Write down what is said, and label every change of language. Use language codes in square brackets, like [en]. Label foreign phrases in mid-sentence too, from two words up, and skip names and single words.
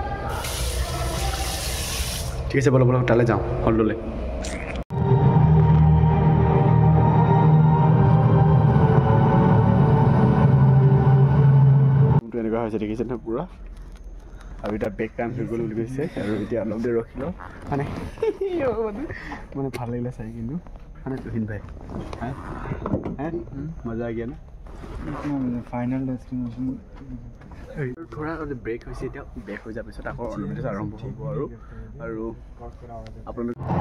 [as] ঠিক আছে বলক বলক তালৈ যাওঁ হললৈ এনেকুৱা হৈছে দেখিছে নহয় পুৰা আৰু এতিয়া বেক টাইম হৈ গ'ল বুলি কৈছে আৰু এতিয়া অলপ দেৰি ৰখিলোঁ মানে মানে ভাল লাগিলে চাই কিন্তু মানে তুহিন ভাই মজা আহি না [en] final destination [hi] थोड़ा ब्रेक [as] হৈছে এতিয়া ব্ৰেক হৈ যোৱাৰ পিছত আকৌ অনুভূতি আৰম্ভ হ'ব আৰু আপোনালোক